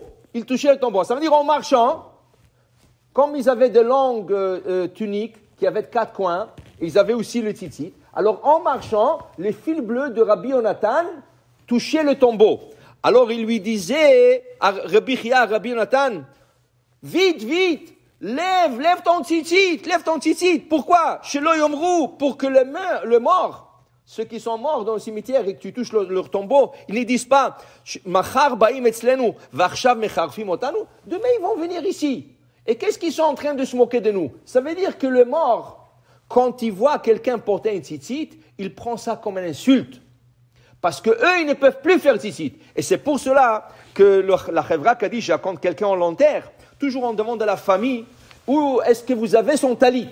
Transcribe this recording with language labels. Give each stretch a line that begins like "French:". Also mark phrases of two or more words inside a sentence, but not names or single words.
French: Ça veut dire en marchant, comme ils avaient de longues tuniques, qui avaient 4 coins, ils avaient aussi le tzitzit. Alors en marchant, les fils bleus de Rabbi Yonatan touchaient le tombeau. Alors il lui disait à Rabbi Chia, Rabbi Yonatan, vite, lève ton tzitzit. Pourquoi?
Hebrew: שלא יאמרו,
French: pour que le mort, ceux qui sont morts dans le cimetière et que tu touches leur tombeau, ils ne disent pas,
Hebrew: מחר באים אצלנו, ועכשיו מחרפים אותנו.
French: Demain, ils vont venir ici. Et qu'est-ce qu'ils sont en train de se moquer de nous? Ça veut dire que le mort, quand il voit quelqu'un porter une tzitzit, il prend ça comme une insulte. Parce que eux, ils ne peuvent plus faire tzitzit. Et c'est pour cela que la
Hebrew: חברה קדישא,
French: quand quelqu'un l'enterre, toujours on demande à la famille, où est-ce que vous avez son talit?